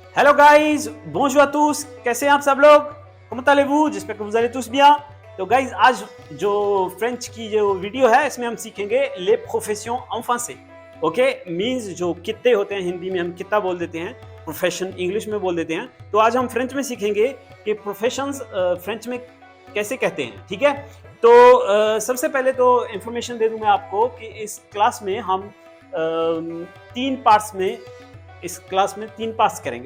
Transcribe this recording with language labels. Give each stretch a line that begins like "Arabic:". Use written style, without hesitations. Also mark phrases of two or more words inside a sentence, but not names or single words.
English: Hello guys,
French: bonjour à tous,
Hindi: कैसे हैं आप सब लोग?
French: comment allez-vous? j'espère que vous allez tous bien।
Hindi: तो गाइस आज जो फ्रेंच की जो वीडियो है इसमें हम सीखेंगे
French: les professions en français।
Hindi: ओके, मींस जो कित्ते होते हैं, हिंदी में हम कित्ता बोल देते हैं,
English: profession English
Hindi: में बोल देते हैं। तो आज हम फ्रेंच में सीखेंगे कि प्रोफेशंस फ्रेंच में कैसे कहते हैं। ठीक है, तो सबसे पहले तो इंफॉर्मेशन दे दूं मैं आपको कि इस क्लास में हम इस क्लास में तीन पार्ट्स करेंगे।